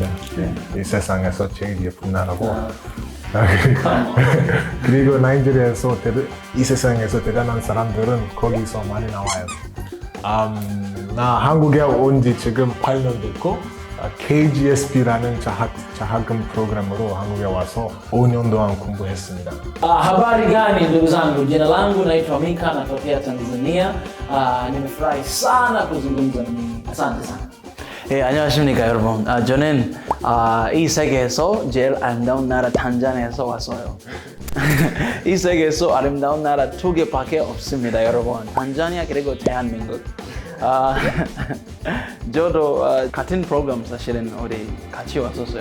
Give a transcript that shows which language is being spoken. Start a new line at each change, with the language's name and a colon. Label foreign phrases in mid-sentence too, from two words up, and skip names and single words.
Korean: 이 세상에서 제일 예쁜 나라고. 그리고 나이지리아에서 이 세상에서 대단한 사람들은 거기서 많이 나와요. 나 한국에 온 지 지금 8년 됐고 KGSP라는 자학금 프로그램으로 한국에 와서 5년 동안 공부했습니다.
Swahili: Habari gani ndugu zangu, jina langu naitwa Mika, natokea Tanzania. Nimefurahi sana kuzungumza na ninyi. Asante sana.
Korean: 예, 안녕하십니까 여러분. 저는 이 세계에서 제일 아름다운 나라 탄자니아에서 왔어요. 이 세계에서 아름다운 나라 두 개밖에 없습니다, 여러분. 탄자니아 그리고 대한민국. 저도 같은 프로그램 사실은 우리 같이 왔었어요.